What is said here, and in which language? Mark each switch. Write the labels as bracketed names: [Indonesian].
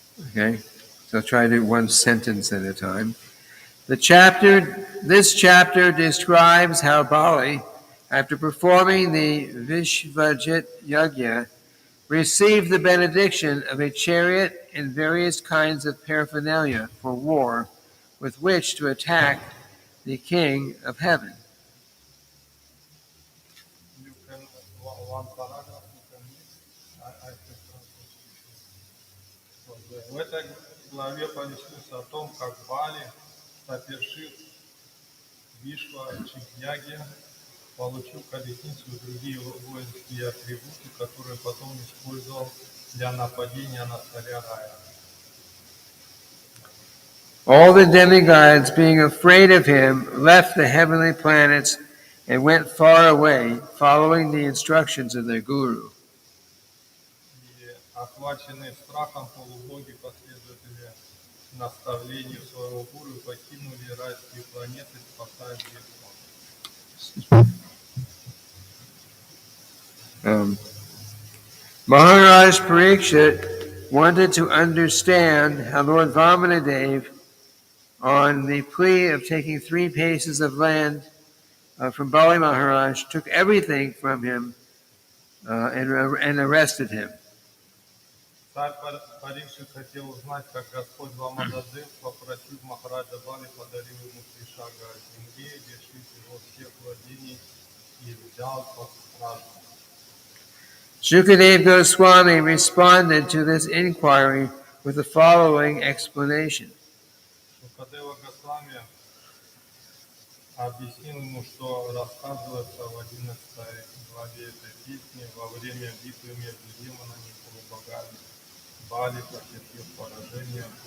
[English] Okay, so I'll try to do one sentence at a time. This chapter describes how Bali, after performing the Vishvajit Yajna, received the benediction of a chariot and various kinds of paraphernalia for war with which to attack the King of heaven. You can one paragraph you can read. I can translate. [Russian] В этой главе повествуется о том, как Бали, совершив Вишва Чикьяги, получил колесницу и другие воинские атрибуты, которые потом использовал для нападения на царя Рая. [English] All the demigods, being afraid of him, left the heavenly planets and went far away, following the instructions of their guru. [Russian] И охваченные страхом полубоги последователи наставлению своего гуру покинули райские планеты, спасая бедствия. [English] Maharaj Parikshit wanted to understand how Lord Vamanadev, on the plea of taking 3 paces of land from Bali Maharaj, took everything from him and arrested him. [Russian] Царь Парикшит хотел узнать, как Господь Ваманадев, попросив Махараджа Бали, подарил ему 3 шага земли, лишив его всех владений и взял под стражу. [English] Shukadev Goswami responded to this inquiry with the following explanation. [Russian] Шукадева Госвами объяснил ему, что рассказывается в 11 главе этой песни: во время битвы между демонами и полубогами Бали потерпел поражение.